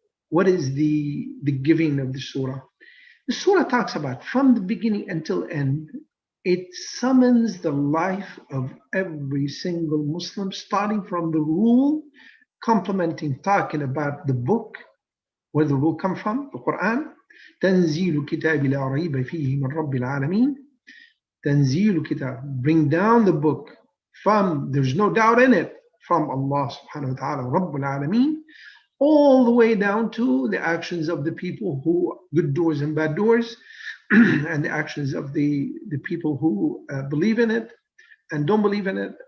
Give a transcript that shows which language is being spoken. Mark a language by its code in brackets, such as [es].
[en] What is the giving of the surah? The surah talks about, from the beginning until end, it summons the life of every single Muslim, starting from the rule, complementing, talking about the book, where the rule come from, the Quran. [ar] تنزيل كتاب لا ريب فيه من رب العالمين. تنزيل كتاب, [en] bring down the book from, there's no doubt in it, from Allah subhanahu wa ta'ala, Rabbul Alameen, all the way down to the actions of the people who, good doers and bad doers, and the actions of the people who believe in it and don't believe in it.